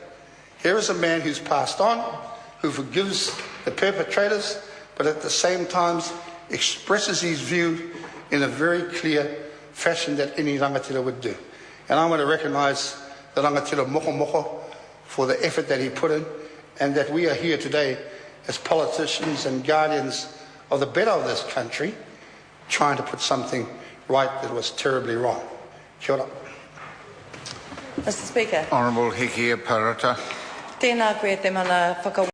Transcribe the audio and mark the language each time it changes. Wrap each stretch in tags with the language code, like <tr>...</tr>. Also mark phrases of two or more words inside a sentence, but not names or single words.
<en>Here is a man who's passed on, who forgives the perpetrators, but at the same time expresses his view in a very clear fashion that any rangatira would do. And I want to recognise the rangatira Mokomoko for the effort that he put in, and that we are here today as politicians and guardians of the better of this country, trying to put something right that was terribly wrong.</en> <mi>Kia ora.</mi> <en>Mr. Speaker. Honourable Hikia Parata.</en> <mi>Tēnā koe te mana</mi>